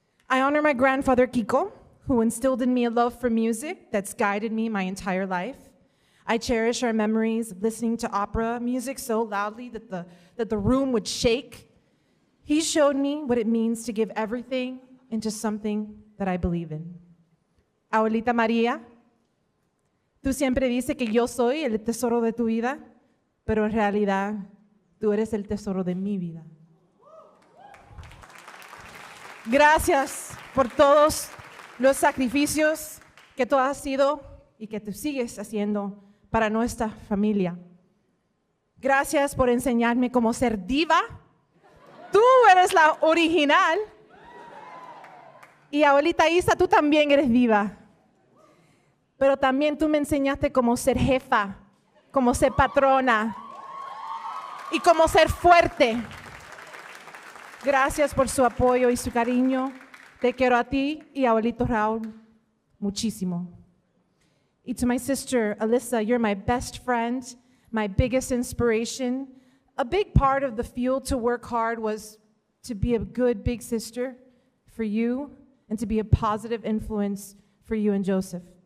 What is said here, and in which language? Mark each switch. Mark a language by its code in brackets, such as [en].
[en] I honor my grandfather, Kiko, who instilled in me a love for music that's guided me my entire life. I cherish our memories of listening to opera music so loudly that the room would shake. He showed me what it means to give everything into something that I believe in. [es] Abuelita María, tú siempre dices que yo soy el tesoro de tu vida, pero en realidad tú eres el tesoro de mi vida. Gracias por todos los sacrificios que tú has sido y que tú sigues haciendo para nuestra familia. Gracias por enseñarme cómo ser diva. Tú eres la original. Y abuelita Isa, tú también eres diva. Pero también tú me enseñaste cómo ser jefa, cómo ser patrona y cómo ser fuerte. Gracias por su apoyo y su cariño. Te quiero a ti y a abuelito Raúl muchísimo. [en] Y to my sister, Alyssa, you're my best friend, my biggest inspiration. A big part of the fuel to work hard was to be a good big sister for you and to be a positive influence for you and Joseph.